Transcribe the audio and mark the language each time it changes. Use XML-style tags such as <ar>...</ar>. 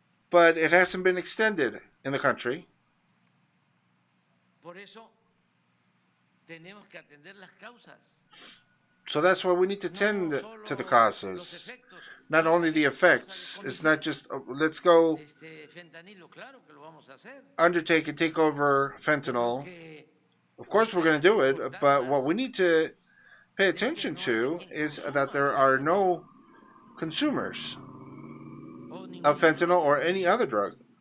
<en>but it hasn't been extended in the country.</en> <es>Por eso tenemos que atender las causas.</es> <en>So that's why we need to tend to the causes, not only the effects. It's not just let's go</en> <es>Fentanilo, claro que lo vamos a hacer.</es> <en>undertake and take over fentanyl. Of course we're going to do it, but what we need to pay attention to is that there are no consumers of fentanyl or any other drug.</en>